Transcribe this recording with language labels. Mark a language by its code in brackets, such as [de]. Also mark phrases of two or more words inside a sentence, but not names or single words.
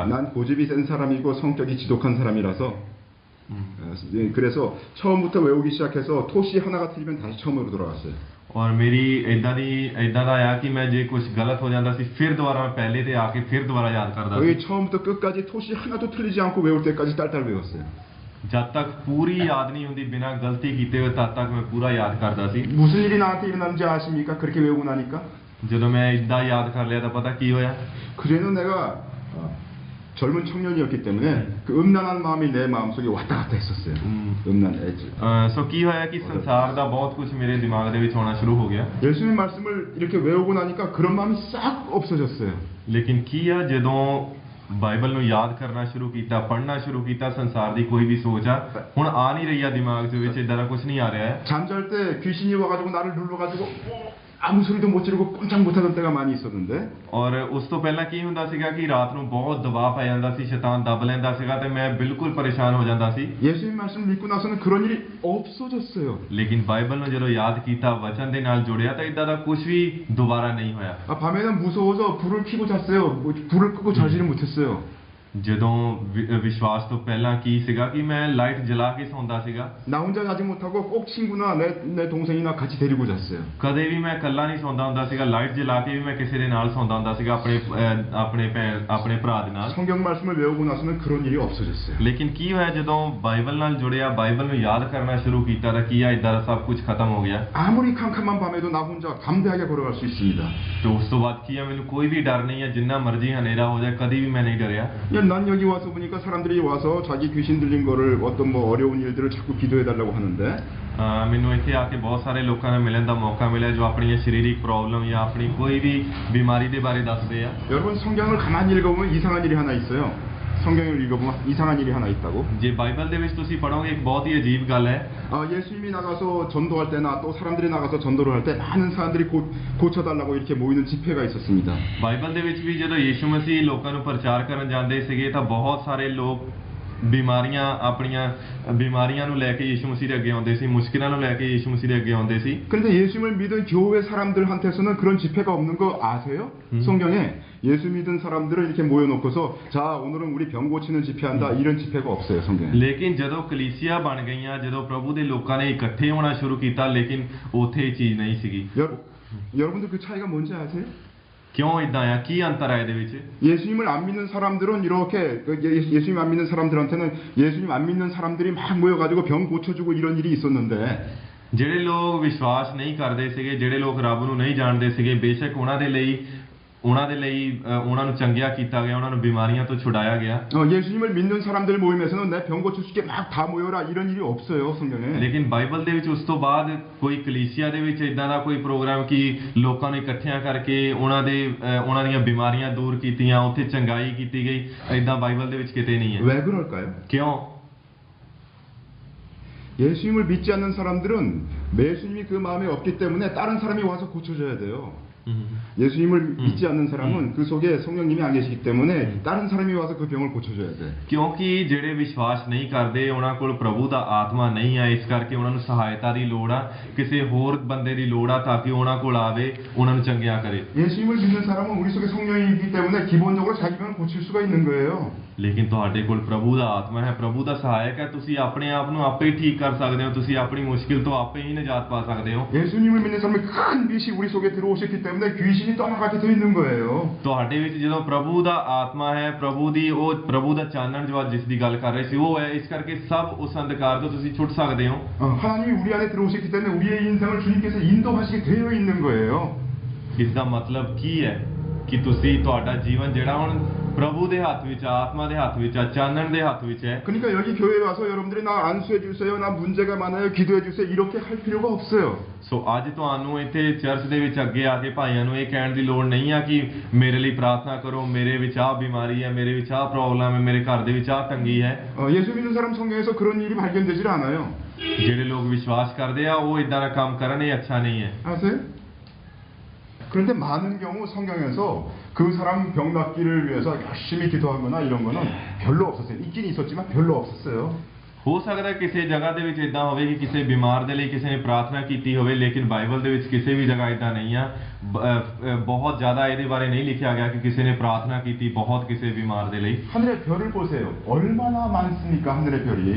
[ko] 난 고집이 센 사람이고 성격이 지독한 사람이라서 그래서 처음부터 외우기 시작해서 토시 하나가 틀리면 다시 처음으로 돌아갔어요. [pa] ਔਰ ਮੇਰੀ ਇਦਾਂ ਦਾ ਆ ਕਿ ਮੈਂ ਜੇ ਕੁਝ ਗਲਤ ਹੋ ਜਾਂਦਾ ਸੀ ਫਿਰ ਦੁਬਾਰਾ ਮੈਂ ਪਹਿਲੇ ਤੇ ਆ ਕੇ ਫਿਰ ਦੁਬਾਰਾ ਯਾਦ ਕਰਦਾ ਸੀ। [ko] 거의 처음부터 끝까지 토시 하나도 틀리지 않고 외울 때까지 딸딸 외웠어요. [pa] ਜਦ ਤੱਕ ਪੂਰੀ ਯਾਦ ਨਹੀਂ ਹੁੰਦੀ ਬਿਨਾਂ ਗਲਤੀ ਕੀਤੇ ਹੋਏ ਤਦ ਤੱਕ ਮੈਂ ਪੂਰਾ ਯਾਦ ਕਰਦਾ ਸੀ। [ko] 무슨 일이 나한테 일어나는지 아십니까? 그렇게 외우고 나니까? [pa] ਜਦੋਂ ਮੈਂ ਇਦਾਂ ਯਾਦ ਕਰ ਲਿਆ ਤਾਂ ਪਤਾ ਕੀ ਹੋਇਆ? [ko] 그제는 내가 젊은 청년이었기 때문에 그 음란한 마음이 내 마음속에 왔다 갔다 했었어요. 음란 애지. [pa] ਸੋ ਕੀ ਹੋਇਆ ਕਿ ਸੰਸਾਰ ਦਾ ਬਹੁਤ ਕੁਝ ਮੇਰੇ ਦਿਮਾਗ ਦੇ ਵਿੱਚ ਆਉਣਾ ਸ਼ੁਰੂ ਹੋ ਗਿਆ [ko] 예수님 말씀을 이렇게 외우고 나니까 그런 마음이 싹 없어졌어요. [pa] ਲੇਕਿਨ ਕੀ ਆ ਜਦੋਂ ਬਾਈਬਲ ਨੂੰ ਯਾਦ ਕਰਨਾ ਸ਼ੁਰੂ ਕੀਤਾ ਪੜ੍ਹਨਾ ਸ਼ੁਰੂ ਕੀਤਾ ਸੰਸਾਰ ਦੀ ਕੋਈ ਵੀ ਸੋਚ ਆ ਹੁਣ ਆ ਨਹੀਂ ਰਹੀ ਆ ਦਿਮਾਗ ਦੇ ਵਿੱਚ ਇਦਾਂ ਦਾ ਕੁਝ ਨਹੀਂ ਆ ਰਿਹਾ ਹੈ [ko] 잠잘 때 귀신이 와가지고 나를 눌러가지고 아무 소리도 못 지르고 꼼짝 못하던 때가 많이 있었는데 [pa] ਔਰ ਉਸ ਤੋਂ ਪਹਿਲਾਂ ਕੀ ਹੁੰਦਾ ਸੀਗਾ ਕਿ ਰਾਤ ਨੂੰ ਬਹੁਤ ਦਬਾਅ ਪੈ ਜਾਂਦਾ ਸੀ ਸ਼ੈਤਾਨ ਦਬ ਲੈਂਦਾ ਸੀਗਾ ਤੇ ਮੈਂ ਬਿਲਕੁਲ ਪਰੇਸ਼ਾਨ ਹੋ ਜਾਂਦਾ ਸੀ [ko] 예수님 말씀을 믿고 나서는 그런 일이 없어졌어요. [pa] ਲੇਕਿਨ ਬਾਈਬਲ ਨੂੰ ਜਦੋਂ ਯਾਦ ਕੀਤਾ ਵਚਨ ਦੇ ਨਾਲ ਜੁੜਿਆ ਤਾਂ ਇਦਾਂ ਦਾ ਕੁਝ ਵੀ ਦੁਬਾਰਾ ਨਹੀਂ ਹੋਇਆ [ko] 밤에는 무서워서 불을 켜고 잤어요. 불을 끄고 자지를 못했어요. [pa] ਜਦੋਂ ਵਿਸ਼ਵਾਸ ਤੋਂ ਪਹਿਲਾਂ ਕੀ ਸੀਗਾ ਕਿ ਮੈਂ ਲਾਈਟ ਜਲਾ ਕੇ ਸੌਂਦਾ ਸੀਗਾ [ko] 나 혼자 자지 못하고 꼭 친구나 내 동생이나 같이 데리고 잤어요. [pa] ਕਦੇ ਵੀ ਮੈਂ ਇਕੱਲਾ ਨਹੀਂ ਸੌਂਦਾ ਹੁੰਦਾ ਸੀਗਾ ਲਾਈਟ ਜਲਾ ਕੇ ਵੀ ਮੈਂ ਕਿਸੇ ਦੇ ਨਾਲ ਸੌਂਦਾ ਹੁੰਦਾ ਸੀਗਾ ਆਪਣੇ ਭਰਾ ਦੇ ਨਾਲ [ko] 성경 말씀을 외우고 나서는 그런 일이 없어졌어요. [pa] ਲੇਕਿਨ ਕੀ ਹੋਇਆ ਜਦੋਂ ਬਾਈਬਲ ਨਾਲ ਜੁੜਿਆ ਬਾਈਬਲ ਨੂੰ ਯਾਦ ਕਰਨਾ ਸ਼ੁਰੂ ਕੀਤਾ ਤਾਂ ਕੀ ਆ ਇਦਾਂ ਦਾ ਸਭ ਕੁਝ ਖਤਮ ਹੋ ਗਿਆ [ko] 아무리 캄캄한 밤에도 나 혼자 담대하게 걸어갈 수 있습니다. [pa] ਤੇ ਉਸ ਤੋਂ ਬਾਅਦ ਕੀ ਆ ਮੈਨੂੰ ਕੋਈ ਵੀ ਡਰ ਨਹੀਂ ਹੈ ਜਿੰਨਾ ਮਰਜ਼ੀ ਹਨੇਰਾ ਹੋ ਜਾਏ ਕਦੀ ਵੀ ਮੈਂ ਨਹੀਂ ਡਰਿਆ [ko] 난 여기 와서 보니까 사람들이 와서 자기 귀신 들린 거를 어떤 뭐 어려운 일들을 자꾸 기도해 달라고 하는데 [pa] ਮੈਨੂੰ ਇੱਥੇ ਆ ਕੇ ਬਹੁਤ ਸਾਰੇ ਲੋਕਾਂ ਨਾਲ ਮਿਲਣ ਦਾ ਮੌਕਾ ਮਿਲਿਆ ਜੋ ਆਪਣੀਆਂ ਸਰੀਰਕ ਪ੍ਰੋਬਲਮ ਜਾਂ ਆਪਣੀ ਕੋਈ ਵੀ ਬਿਮਾਰੀ ਦੇ ਬਾਰੇ ਦੱਸਦੇ ਆ [ko] 여러분 성경을 가만히 읽어보면 이상한 일이 하나 있어요. 성경을 읽어보면 이상한 일이 하나 있다고. [pa] ਜੇ ਬਾਈਬਲ ਦੇ ਵਿੱਚ ਤੁਸੀਂ ਪੜੋਗੇ ਇੱਕ ਬਹੁਤ ਹੀ ਅਜੀਬ ਗੱਲ ਹੈ [ko] 예수님이 나가서 전도할 때나 또 사람들이 나가서 전도를 할 때 많은 사람들이 고쳐달라고 이렇게 모이는 집회가 있었습니다. [pa] ਬਾਈਬਲ ਦੇ ਵਿੱਚ ਵੀ ਜਦੋਂ ਯੀਸ਼ੂ ਮਸੀਹ ਲੋਕਾਂ ਨੂੰ ਪ੍ਰਚਾਰ ਕਰਨ ਜਾਂਦੇ ਸੀਗੇ ਤਾਂ ਬਹੁਤ ਸਾਰੇ ਲੋਕ ਬਿਮਾਰੀਆਂ ਆਪਣੀਆਂ ਬਿਮਾਰੀਆਂ ਨੂੰ ਲੈ ਕੇ ਯੀਸ਼ੂ ਮਸੀਹ ਦੇ ਅੱਗੇ ਆਉਂਦੇ ਸੀ ਮੁਸ਼ਕਿਲਾਂ ਨੂੰ ਲੈ ਕੇ ਯੀਸ਼ੂ ਮਸੀਹ ਦੇ ਅੱਗੇ ਆਉਂਦੇ ਸੀ [ko] 그런데 예수님을 믿은 교회 사람들한테서는 그런 집회가 없는 거 아세요? 성경에 예수 믿은 사람들을 이렇게 모여놓고서 자 오늘은 우리 병 고치는 집회한다 이런 집회가 없어요 성경에. [pa] ਲੇਕਿਨ ਜਦੋਂ ਕਲੀਸਿਆ ਬਣ ਗਈਆਂ ਜਦੋਂ ਪ੍ਰਭੂ ਦੇ ਲੋਕਾਂ ਨੇ ਇਕੱਠੇ ਹੋਣਾ ਸ਼ੁਰੂ ਕੀਤਾ ਲੇਕਿਨ ਉੱਥੇ ਇਹ ਚੀਜ਼ ਨਹੀਂ ਸੀਗੀ [ko] 여러분들 그 차이가 뭔지 아세요? [pa] ਕਿਉਂ ਇਦਾਂ ਆ ਕੀ ਅੰਤਰ ਹੈ ਇਹਦੇ ਵਿੱਚ [ko] 예수님을 안 믿는 사람들은 이렇게 예수님 안 믿는 사람들한테는 예수님 안 믿는 사람들이 막 모여가지고 병 고쳐주고 이런 일이 있었는데 [pa] ਜਿਹੜੇ ਲੋਕ ਵਿਸ਼ਵਾਸ ਨਹੀਂ ਕਰਦੇ ਸੀਗੇ ਜਿਹੜੇ ਲੋਕ ਰੱਬ ਨੂੰ ਨਹੀਂ ਜਾਣਦੇ ਸੀਗੇ ਬੇਸ਼ੱਕ ਉਹਨਾਂ ਦੇ ਲਈ ਉਹਨਾਂ ਨੂੰ ਚੰਗਿਆ ਕੀਤਾ ਗਿਆ ਉਹਨਾਂ ਨੂੰ ਬਿਮਾਰੀਆਂ ਤੋਂ ਛੁਡਾਇਆ ਗਿਆ [ko] 예수님을 믿는 사람들 모임에서는 내 병 고쳐줄게 막 다 모여라 이런 일이 없어요 성경에. [pa] ਲੇਕਿਨ ਬਾਈਬਲ ਦੇ ਵਿੱਚ ਉਸ ਤੋਂ ਬਾਅਦ ਕੋਈ ਕਲੀਸਿਆ ਦੇ ਵਿੱਚ ਇਦਾਂ ਦਾ ਕੋਈ ਪ੍ਰੋਗਰਾਮ ਕਿ ਲੋਕਾਂ ਨੂੰ ਇਕੱਠਿਆਂ ਕਰਕੇ ਉਹਨਾਂ ਦੀਆਂ ਬਿਮਾਰੀਆਂ ਦੂਰ ਕੀਤੀਆਂ ਉੱਥੇ ਚੰਗਾਈ ਕੀਤੀ ਗਈ ਇਦਾਂ ਬਾਈਬਲ ਦੇ ਵਿੱਚ ਕਿਤੇ ਨਹੀਂ ਹੈ [ko] 왜 그럴까요? [pa] ਕਿਉਂ [ko] 예수님을 믿지 않는 사람들은 예수님이 그 마음에 없기 때문에 다른 사람이 와서 고쳐줘야 돼요. 예수님을 믿지 않는 사람은 그 속에 성령님이 안 계시기 때문에 다른 사람이 와서 그 병을 고쳐줘야 돼. [pa] ਕਿਉਂਕਿ ਜਿਹੜੇ ਵਿਸ਼ਵਾਸ ਨਹੀਂ ਕਰਦੇ ਉਹਨਾਂ ਕੋਲ ਪ੍ਰਭੂ ਦਾ ਆਤਮਾ ਨਹੀਂ ਹੈ ਇਸ ਕਰਕੇ ਉਹਨਾਂ ਨੂੰ ਸਹਾਇਤਾ ਦੀ ਲੋੜ ਆ ਕਿਸੇ ਹੋਰ ਬੰਦੇ ਦੀ ਲੋੜ ਆ ਤਾਂ ਕਿ ਉਹਨਾਂ ਕੋਲ ਆਵੇ ਉਹਨਾਂ ਨੂੰ ਚੰਗਿਆ ਕਰੇ [ko] 예수님을 믿는 사람은 우리 속에 성령이기 때문에 기본적으로 자기 병을 고칠 수가 있는 거예요. [pa] ਲੇਕਿਨ ਤੁਹਾਡੇ ਕੋਲ ਪ੍ਰਭੂ ਦਾ ਆਤਮਾ ਹੈ ਪ੍ਰਭੂ ਦਾ ਸਹਾਇਕ ਹੈ ਤੁਸੀਂ ਆਪਣੇ ਆਪ ਨੂੰ ਆਪੇ ਹੀ ਠੀਕ ਕਰ ਸਕਦੇ ਹੋ ਤੁਸੀਂ ਆਪਣੀ ਮੁਸ਼ਕਿਲ ਤੋਂ ਆਪੇ ਹੀ ਨਜਾਤ ਪਾ ਸਕਦੇ ਹੋ [ko] 예수님을 믿는 사람이 큰 빛이 우리 속에 들어오셨기 때문에 귀신이 떠나가게 돼 있는 거예요. [pa] ਤੁਹਾਡੇ ਵਿੱਚ ਜਦੋਂ ਪ੍ਰਭੂ ਦਾ ਆਤਮਾ ਹੈ ਪ੍ਰਭੂ ਦਾ ਚਾਨਣ ਜੋ ਜਿਸ ਦੀ ਗੱਲ ਕਰ ਰਹੇ ਸੀ ਉਹ ਹੈ ਇਸ ਕਰਕੇ ਸਭ ਉਸ ਅੰਧਕਾਰ ਤੋਂ ਤੁਸੀਂ ਛੁੱਟ ਸਕਦੇ ਹੋ [ko] 하나님이 우리 안에 들어오셨기 때문에 우리의 인생을 주님께서 인도하시게 되어 있는 거예요. [pa] ਇਸ ਦਾ ਮਤਲਬ ਕੀ ਹੈ ਕਿ ਤੁਸੀਂ ਤੁਹਾਡਾ ਜੀਵਨ ਜਿਹੜਾ ਹੁਣ ਪ੍ਰਭੂ ਦੇ ਹੱਥ ਵਿੱਚ ਆਤਮਾ ਦੇ ਹੱਥ ਵਿੱਚ ਚਾਨਣ ਦੇ ਹੱਥ ਵਿੱਚ ਹੈ [ko] 그러니까 여기 교회에 와서 여러분들이 나 안수해 주세요 나 문제가 많아요 기도해 주세요 이렇게 할 필요가 없어요. [pa] ਸੋ ਅੱਜ ਤੁਹਾਨੂੰ ਇੱਥੇ ਚਰਚ ਦੇ ਵਿੱਚ ਅੱਗੇ ਆ ਕੇ ਭਾਈਆਂ ਨੂੰ ਇਹ ਕਹਿਣ ਦੀ ਲੋੜ ਨਹੀਂ ਆ ਕਿ ਮੇਰੇ ਲਈ ਪ੍ਰਾਰਥਨਾ ਕਰੋ ਮੇਰੇ ਵਿੱਚ ਆਹ ਬਿਮਾਰੀ ਹੈ ਮੇਰੇ ਵਿੱਚ ਆਹ ਪ੍ਰੋਬਲਮ ਹੈ ਮੇਰੇ ਘਰ ਦੇ ਵਿੱਚ ਆਹ ਤੰਗੀ ਹੈ [ko] 예수 믿는 사람 성경에서 그런 일이 발견되질 않아요. [pa] ਜਿਹੜੇ ਲੋਕ ਵਿਸ਼ਵਾਸ ਕਰਦੇ ਆ ਉਹ ਇਦਾਂ ਦਾ ਕੰਮ ਕਰਨ ਇਹ ਅੱਛਾ ਨਹੀਂ ਹੈ [ko] 아세요? 그런데 많은 경우 성경에서 그 사람 병 낫기를 위해서 열심히 기도하거나 이런 거는 별로 없었어요. 있긴 있었지만 별로 없었어요. [pa] ਹੋ ਸਕਦਾ ਕਿਸੇ ਜਗ੍ਹਾ ਦੇ ਵਿੱਚ ਇਦਾਂ ਹੋਵੇ ਕਿ ਕਿਸੇ ਬਿਮਾਰ ਦੇ ਲਈ ਕਿਸੇ ਨੇ ਪ੍ਰਾਰਥਨਾ ਕੀਤੀ ਹੋਵੇ ਲੇਕਿਨ ਬਾਈਬਲ ਦੇ ਵਿੱਚ ਕਿਸੇ ਵੀ ਜਗ੍ਹਾ ਇਦਾਂ ਨਹੀਂ ਆ ਬਹੁਤ ਜ਼ਿਆਦਾ ਇਹਦੇ ਬਾਰੇ ਨਹੀਂ ਲਿਖਿਆ ਗਿਆ ਕਿ ਕਿਸੇ ਨੇ ਪ੍ਰਾਰਥਨਾ ਕੀਤੀ ਬਹੁਤ ਕਿਸੇ ਬਿਮਾਰ ਦੇ ਲਈ [ko] 하늘의 별을 보세요. 얼마나 많습니까 하늘의 별이.